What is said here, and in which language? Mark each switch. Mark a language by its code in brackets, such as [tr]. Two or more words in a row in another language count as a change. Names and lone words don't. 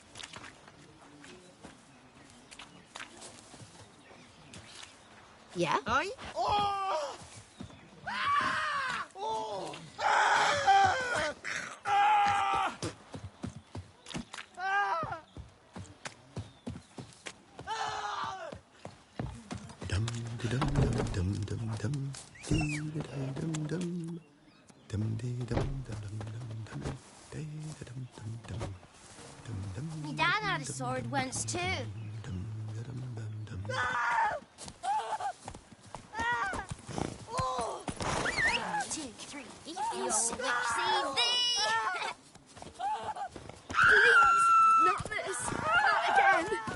[en] Yeah? Aye? Oh! Ah! Oh! Ah! Ah! Ah! Ah! Dum dum dum dum dum dum dee da dum dum dum dee dum dum dum dum dum dee da dum My dad had a sword once too. 2, 3, you swixy thee! Please! Not this! Not again!